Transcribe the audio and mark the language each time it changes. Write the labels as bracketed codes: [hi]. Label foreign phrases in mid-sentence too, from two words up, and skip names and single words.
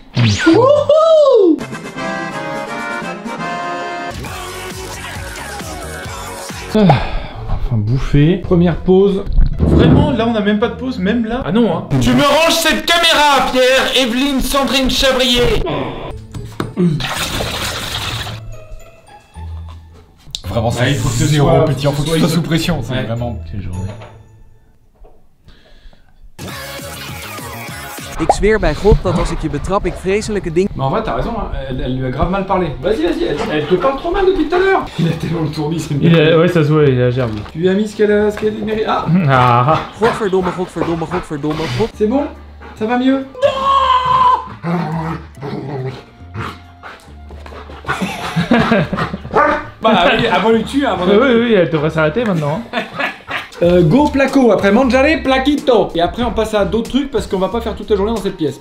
[fr] Enfin bouffer. Première pause. Vraiment, là on a même pas de pause, même là. Ah non hein. Tu me ranges cette caméra, Pierre, Evelyne, Sandrine Chabrier. Vraiment, c'est il faut que ce zéro soit- petit, faut que ce soit sous pression, c'est Ouais. vraiment... Quelle journée. [nl] Ik zweer bij God dat als ik je betrap, ik vreselijke dingen... [fr] Mais en vrai, t'as raison, hein. Elle lui a grave mal parlé. Vas-y, elle te parle trop mal depuis tout à l'heure. Il a tellement le tournis, c'est bien. Ouais, ça se voit, il a gerbe. Tu lui as mis ce qu'elle a mérité. Ah, Ah. [nl] Godverdomme, godverdomme, godverdomme, god... [fr] c'est bon? Ça va mieux? Bah oui, avant lui tue, hein, Oui, elle devrait s'arrêter maintenant. Hein. Go placo, après mangiare plaquito. Et après on passe à d'autres trucs parce qu'on va pas faire toute la journée dans cette pièce.